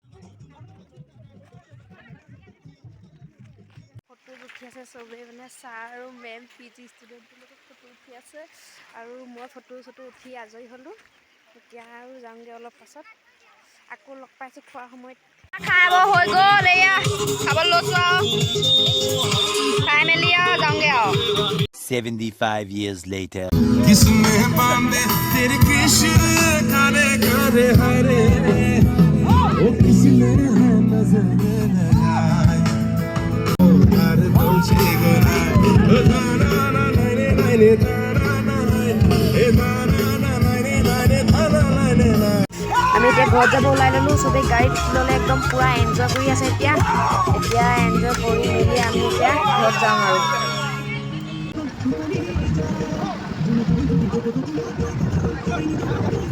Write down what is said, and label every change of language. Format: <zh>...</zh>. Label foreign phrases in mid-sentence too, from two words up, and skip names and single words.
<as>ফটো উঠি আছে চবে মানে ছাৰ আৰু মেম পিজি ষ্টুডেণ্টৰ লগত ফটো উঠি আছে আৰু মই ফটো উঠি আজৰি হ'লোঁ এতিয়া আৰু যাওঁগৈ অলপ পাছত আকৌ লগ পাইছোঁ খোৱাৰ সময়ত খাব হৈ গ'ল এয়া খাব লৈছোঁ আৰু খাই মেলি আৰু যাওঁগৈ আৰু</as> <en>75 years later.</en> <hi>किसने बांधे तेरे केशर काले काले हरे ओ किसने नजर लगाए ओ हर दोछे गोरा ओ दाना ना नाने नाने दाना ना ए दाना ना नाने नाने दाना नाने ना</hi> <as>আমি এতিয়া ঘৰত যাব ওলাই ল'লোঁ চবেই গাড়ীত ল'লে একদম পূৰা এনজয় কৰি আছে এতিয়া এনজয় কৰি মেলি আমি এতিয়া ঘৰত যাম আৰু</as>